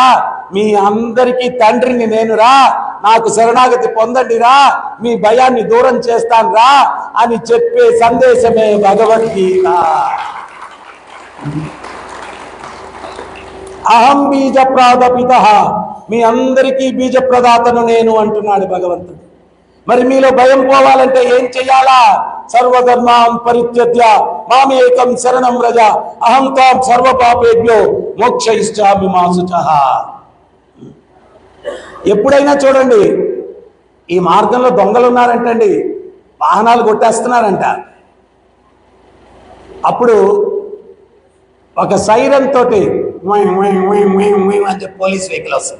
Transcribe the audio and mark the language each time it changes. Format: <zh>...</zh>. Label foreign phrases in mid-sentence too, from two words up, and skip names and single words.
<te>మీ అందరికీ తండ్రిని నేనురా, నాకు శరణాగతి పొందండిరా, మీ భయాన్ని దూరం చేస్తానురా అని చెప్పే సందేశమే భగవద్గీత.</te> <sa>అహం బీజ ప్రాదపిత,</sa> <te>మీ అందరికీ బీజ ప్రదాతను నేను అంటున్నాడు భగవంతుడు. మరి మీలో భయం పోవాలంటే ఏం చెయ్యాలా?</te> <sa>సర్వధర్మాన్ పరిత్యజ్య మామేకం శరణం వ్రజ అహం త్వాం సర్వపాపేభ్యో మోక్షయిష్యామి మా శుచః.</sa> <te>ఎప్పుడైనా చూడండి, ఈ మార్గంలో దొంగలు ఉన్నారంటండి, వాహనాలు కొట్టేస్తున్నారంట. అప్పుడు ఒక సైరన్ తోటి అని చెప్పి పోలీస్ వెహికల్ వస్తుంది.</te>